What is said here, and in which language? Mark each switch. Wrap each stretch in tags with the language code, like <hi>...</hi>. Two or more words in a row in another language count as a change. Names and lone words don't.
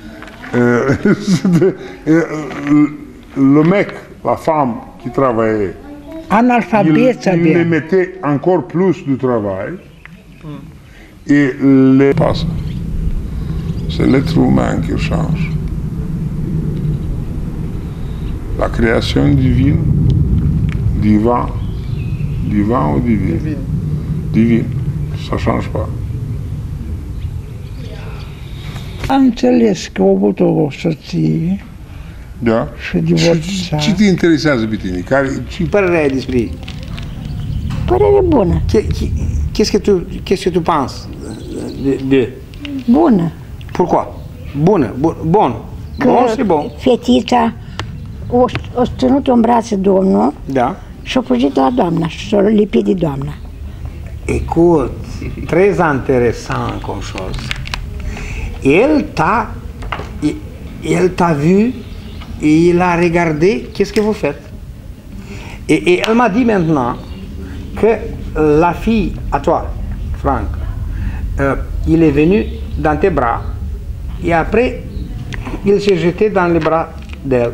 <fr>Le mec, la femme qui travaillait, il les mettait encore plus de travail et les passe. C'est l'être humain qui change. La création divine, divin ou divine? Divine. Ça ne change pas.</fr> <ro>Am înțeles că a avut o soție Da? și divorțat. Ce te interesează pe tine? Ce părere ai despre ei? Părere bună.</ro> <fr>Qu'est-ce que tu penses de?</fr> <ro>Bună.</ro> <fr>Pourquoi?</fr> <ro>Bună. Bun. Bun și bun. Fetița o ținut în brațe Domnul Da. și a fugit la doamna și s-a lipit de doamna.</ro> <fr>Écoute, très intéressant comme chose. Elle t'a vu et il a regardé qu'est-ce que vous faites. Et elle m'a dit maintenant que la fille à toi, Franck, il est venu dans tes bras et après il s'est jeté dans les bras d'elle.</fr>